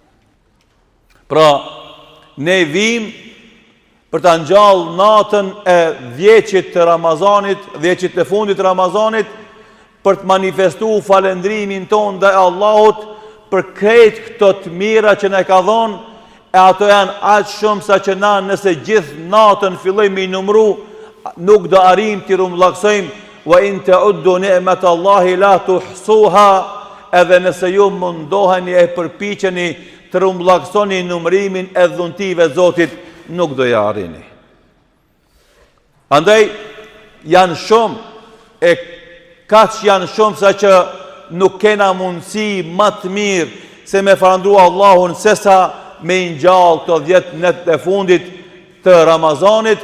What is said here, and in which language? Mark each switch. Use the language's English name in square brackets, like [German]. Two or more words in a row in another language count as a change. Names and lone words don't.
[Albanian] Pra, ne vim për ta ngjall natën e 10 të Ramazanit, 10 të fundit të Ramazanit, për të manifestuar falendrimin ton ndaj Allahut për krejt këto të mira që na ka dhënë, e ato janë aq shumë sa që na nëse gjithë natën fillojmë i numru, nuk do arrim të rumbullaksojmë. [Arabic] وإن تعدوا نعمة الله لا تحصوها, [Albanian] edhe nëse ju mundoheni e përpiqeni të rumbullaksoni numrimin e dhuntive të Zotit, nuk do ja arrini. Andaj janë shumë, e kaq janë shumë sa që nuk kena mundësi më të mirë se me falendru Allahun sesa me ngjall të 10 net e fundit të Ramazanit.